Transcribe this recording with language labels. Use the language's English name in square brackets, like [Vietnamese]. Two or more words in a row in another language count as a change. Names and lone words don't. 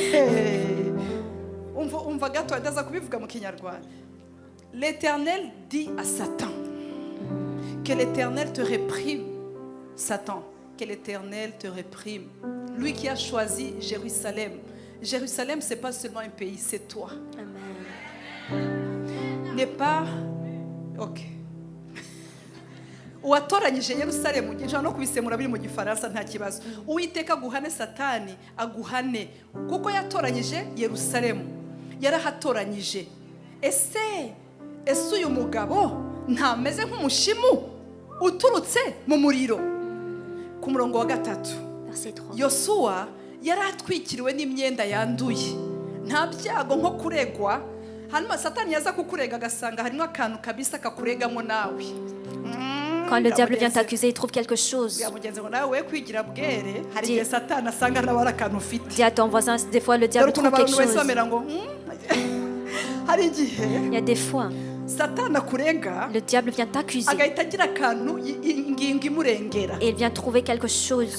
[French] L'Éternel dit à Satan que l'Éternel te réprime, Satan, que l'Éternel te réprime. Lui qui a choisi Jérusalem. Jérusalem, ce n'est pas seulement un pays, c'est toi. Amen. N'est pas... Ok. [Kinyarwanda] Uwatoranyije Yerusalemu njana no kubisemura biri mu gifaransa nta kibazo. Uwiteka guhane Satani aguhane kuko yatoranyije Yerusalemu. Yarahatoranyije. Ese uyu mugabo ntameze nk'umushimu uturutse mu muriro. Ku murongo wa 3 Yosuwa yaratwikiriwe n'imyenda yanduye. Nta byago nko kuregwa. Hanyuma Satani yaza kukurega agasanga harimo akantu kabisa kakuregamo nawe. [French] Quand le diable vient t'accuser, il trouve quelque chose. Dis à ton voisin, des fois le diable trouve quelque chose. Il y a des fois, le diable vient t'accuser et il vient trouver quelque chose.